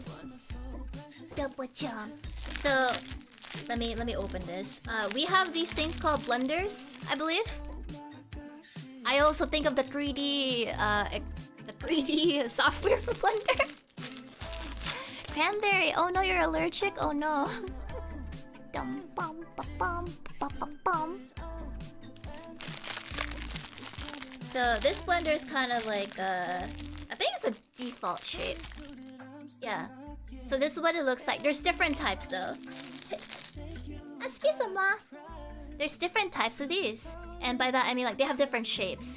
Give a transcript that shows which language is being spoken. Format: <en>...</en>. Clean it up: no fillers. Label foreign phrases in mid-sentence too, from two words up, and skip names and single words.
<en>Double jump. So, let me open this. We have these things called blenders, I believe. I also think of the 3D software for Blender. Cranberry. Oh no, you're allergic. Oh no. Dum bum ba bum ba ba bum. So this blender is kind of like I think it's a default shape. Yeah. So this is what it looks like. There's different types though.</en> <fr>Excuse-moi.</fr> <en>There's different types of these. And by that I mean like they have different shapes.</en>